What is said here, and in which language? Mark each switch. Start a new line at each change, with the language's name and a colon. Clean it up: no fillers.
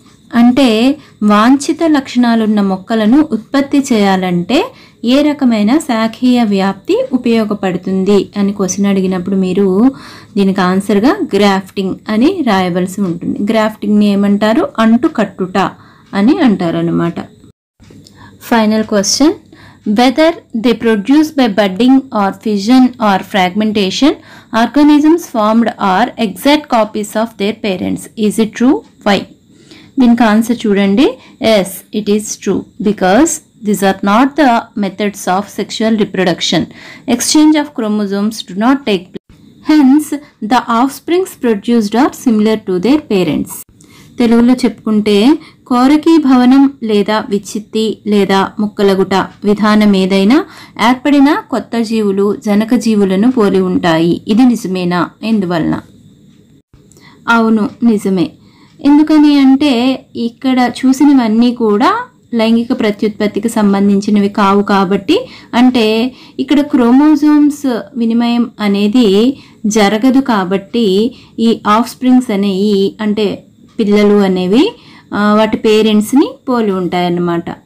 Telugu: అంటే వాంఛిత లక్షణాలున్న మొక్కలను ఉత్పత్తి చేయాలంటే ఏ రకమైన శాఖీయ వ్యాప్తి ఉపయోగపడుతుంది అని క్వశ్చన్ అడిగినప్పుడు మీరు దీనికి ఆన్సర్గా గ్రాఫ్టింగ్ అని రాయవలసి ఉంటుంది. గ్రాఫ్టింగ్ని ఏమంటారు? అంటు కట్టుట అని అంటారు అన్నమాట.
English: Final question, whether they produce by budding or fission or fragmentation, organisms formed are exact copies of their parents. Is it true? Why?
Telugu: దీనికి ఆన్సర్ చూడండి.
English: Yes, it is true because these are not the methods of sexual reproduction. Exchange of chromosomes do not take place. Hence, the offsprings produced are similar to their parents.
Telugu: తెలుగులో చెప్పుకుంటే కోరకీ భవనం లేదా విచ్చిత్తి లేదా ముక్కలగుట విధానం ఏదైనా ఏర్పడిన కొత్త జీవులు జనక జీవులను పోలి ఉంటాయి. ఇది నిజమేనా? ఎందువలన? అవును, నిజమే. ఎందుకని అంటే ఇక్కడ చూసినవన్నీ కూడా లైంగిక ప్రత్యుత్పత్తికి సంబంధించినవి కావు కాబట్టి, అంటే ఇక్కడ క్రోమోజోమ్స్ వినిమయం అనేది జరగదు కాబట్టి ఈ ఆఫ్ స్ప్రింగ్స్ అనేవి అంటే పిల్లలు అనేవి వాటి పేరెంట్స్ని పోలి ఉంటాయన్నమాట.